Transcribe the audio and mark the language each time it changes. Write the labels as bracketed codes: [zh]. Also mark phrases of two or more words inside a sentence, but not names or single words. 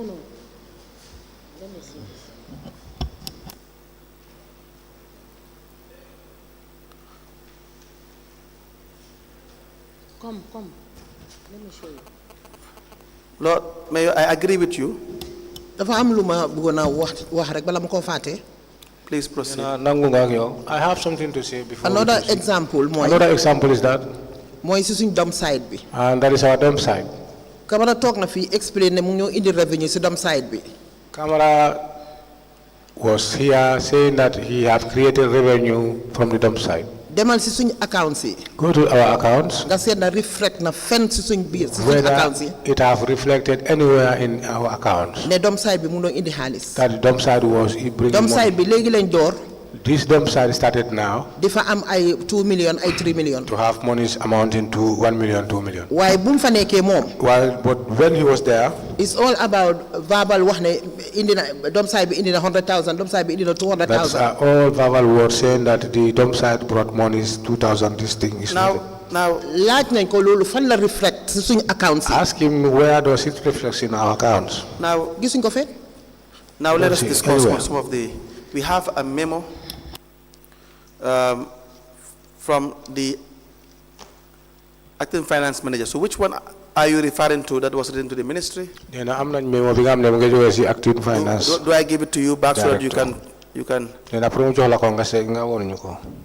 [en] Let me see. Come. Let me show you. Lord Mayor, I agree with you. [wo] Dafa am lu ma bëggoon a wax rek bala ma koo fàtte. [en] Please proceed. I have something to say before. Another example mooy. Another example is that, [wo] mooy si suñ [en] dump side [wo] bi. [en] and that is our dump site. [wo] Camara toog na fii explain ne mu ngi ñoo indi revenue si [en] dump side [wo] bi. [en] Kamara was here saying that he have created revenue from the dump site. [wo] Demal si suñ accounts yi. [en] Go to our accounts. [wo] Nga seet na reflect na fenn si suñ biir si suñ [en] Whether [wo] accounts yi. [en] it have reflected anywhere in our accounts. [wo] ne [en] dump side [wo] bi mu ngi doon indi xaalis. [en] That the dump site was bringing dump side money. [wo] bi léegi lañ door. [en] This dump site started now [wo] di fa am ay 2 million ay 3 million. [en] to have monies amounting to 1 million, 2 million. [wo] waaye bu mu fa nekkee moom. [en] But when he was there, it's all about verbal [wo] wax ne indi na [en] dump side [wo] bi indi na 100,000 [en] dump side [wo] bi indi na [en] that's 200,000. all verbal words saying that the dump site brought monies 2,000. This thing is nothing. Now, [wo] laaj nañ ko loolu fan la reflect si suñ accounts yi. [en] Ask him where does it reflect in our accounts. now, [wo] gisuñ ko fee. [en] now let us see, discuss anywhere. on some of the. We have a memo from the acting finance manager. So, which one are you referring to that was written to the ministry? Then I'm not memo bigam ne ngi jowe ci active finance. Do I give it to you back so that you Director. can? [wo] Then après mu jox la ko nga sé nga won ñu ko.